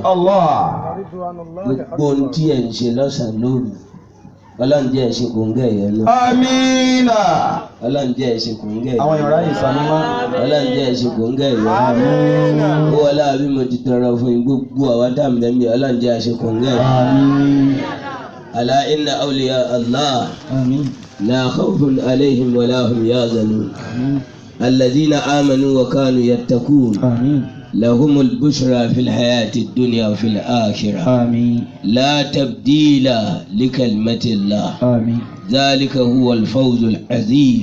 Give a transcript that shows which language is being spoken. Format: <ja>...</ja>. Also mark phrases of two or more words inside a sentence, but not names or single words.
<yo>Gbogbo ohun tí ẹ̀ ń ṣe lọ́sàn-án lóru Ọlọ́run jẹ́ ẹ̀ ṣe kòńgẹ́ ìyọnu. Amina. Ọlọ́run jẹ́ ẹ̀ ṣe kòńgẹ́ ìyọnu. Àwọn ìyọ̀rá ìsàmúmá. Ọlọ́run jẹ́ ẹ̀ ṣe kòńgẹ́ ìyọnu. Amina. Ó wọlé àbí mo ti tọrọ fún yín gbogbo àwọn táàmù lẹ́mí Ọlọ́run jẹ́ ẹ̀ ṣe kòńgẹ́ ìyọnu. Àmín.</yo> <ar>ألا إن أولياء الله</ar> <yo>Àmín.</yo> <ar>لا خوف عليهم ولا هم يحزنون.</ar> <yo>Àmín.</yo> <ar>الذين آمنوا وكانوا يتقون.</ar> <yo>Àmín.</yo> <ar>لهم البشرى في الحياة الدنيا وفي الآخرة. آمين. لا تبديل لكلمة الله. آمين. ذلك هو الفوز العظيم.</ar>